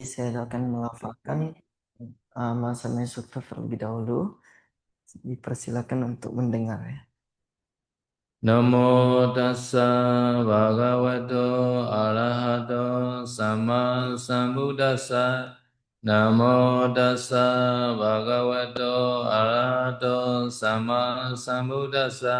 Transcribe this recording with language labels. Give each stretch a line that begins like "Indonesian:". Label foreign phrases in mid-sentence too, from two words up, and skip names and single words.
Indonesian: saya akan melafalkan Manasame Sutta terlebih dahulu. Dipersilakan untuk mendengar ya.
Pali: Namo tassa bhagavato arahato sama sambuddhassa. Namo tassa bhagavato arahato sama sambuddhassa.